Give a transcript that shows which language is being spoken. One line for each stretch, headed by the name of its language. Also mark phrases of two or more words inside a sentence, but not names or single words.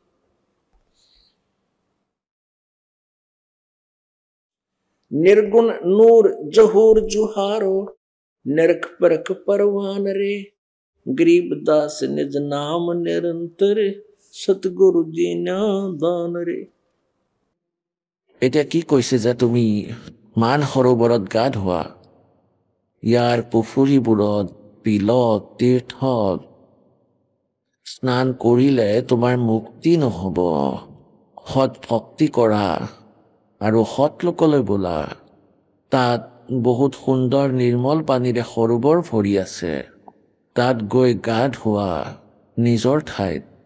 Hindi: निर्गुण नूर जहूर जुहारो, नरक परख परवान रे। गरीबदास निज नाम निरंतर, सतगुरु जी दान रे।
Assamese: এতিয়া কি কৈছে যে তুমি মান সৰোবৰত গা ধোৱা, ইয়াৰ পুখুৰীবোৰত বিলত তীৰ্থত স্নান কৰিলে তোমাৰ মুক্তি নহ'ব। সৎ ভক্তি কৰা আৰু সৎ লোকলৈ বোলা, তাত বহুত সুন্দৰ নিৰ্মল পানীৰে সৰোবৰ ভৰি আছে, তাত গৈ গা ধোৱা নিজৰ ঠাইত।